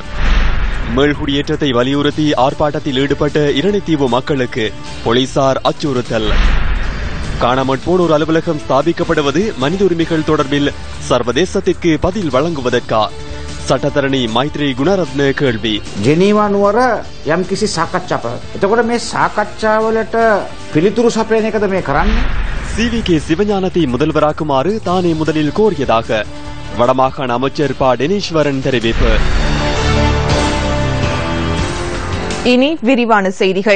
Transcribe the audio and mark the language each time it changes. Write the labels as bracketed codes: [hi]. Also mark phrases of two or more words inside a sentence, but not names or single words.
[ta] மேல்குடியேற்றத்தை வலியுறுத்தி ஆர்ப்பாட்டத்தில் ஈடுபட்ட இரணைத்தீவு மக்களுக்கு போலீசார் அச்சுறுத்தல். காணாமற் போனோர் அலுவலகம் ஸ்தாபிக்கப்படுவது மனித உரிமைகள் தொடர்பில் சர்வதேசத்திற்கு பதில் வழங்குவதற்கா? சட்டத்தரணி மைத்ரி குணரத்ன கேள்வி. [si] ජෙනීවා නුවර යම් කිසි සාකච්ඡාවක්. එතකොට මේ සාකච්ඡාවලට පිළිතුරු සපයන එකද මේ කරන්නේ? [ta] CVK சிவஞானத்தை முதல்வராக்குமாறு தானே முதலில் கோரியதாக வடமாகாண அமைச்சர் ப டெனீஸ்வரன் தெரிவிப்பு. இனி விரிவான செய்திகள்.